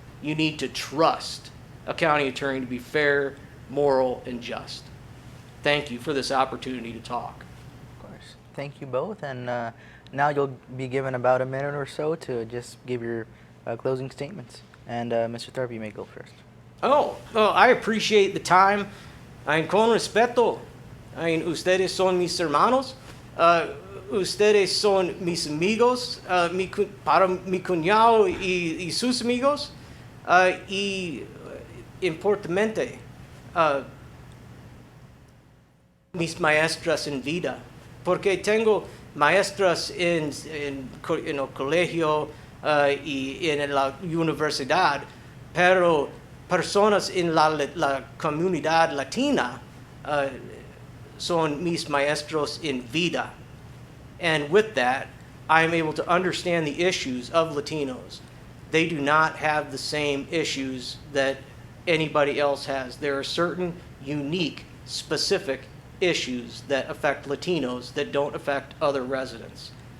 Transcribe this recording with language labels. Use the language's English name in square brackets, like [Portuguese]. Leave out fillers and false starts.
[English] You need to trust a county attorney to be fair, moral, and just. Thank you for this opportunity to talk. Thank you both, and now you'll be given about a minute or so to just give your closing statements. And Mr. Tharp, you may go first. Oh, I appreciate the time. [Spanish] Con respeto, ustedes son mis hermanos, ustedes son mis amigos, para mi cuñado y sus amigos, y importantemente, mis maestras en vida. Porque tengo maestras en el colegio y en la universidad, pero personas en la comunidad latina son mis maestros en vida. [English] And with that, I am able to understand the issues of Latinos. They do not have the same issues that anybody else has. There are certain unique, specific issues that affect Latinos that don't affect other residents.